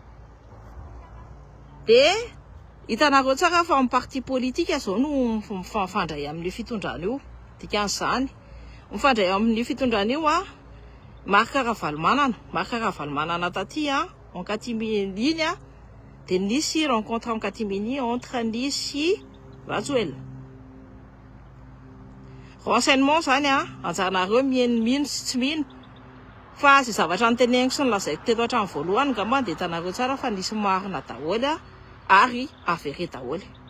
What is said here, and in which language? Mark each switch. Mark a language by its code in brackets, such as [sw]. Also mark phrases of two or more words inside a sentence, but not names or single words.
[mg] Dia hitanareo tsara fa amin'ny parti politika zao no mifandray amin'ny fitondrana io. Dikan'izany mifandray amin'ny fitondrana io Marc Ravalomanana taty [fr] en catimini [mg] dia nisy [fr] rencontre en catimini entre [mg] ny sy Rajoelina. Renseignement zany anjaranareo mino sy tsy mino fa izay zavatra niteneniko sy nilazaiko teto hatramin'ny voalohany ngamba dia hitanareo tsara fa nisy marina daholo ary avéré daholo.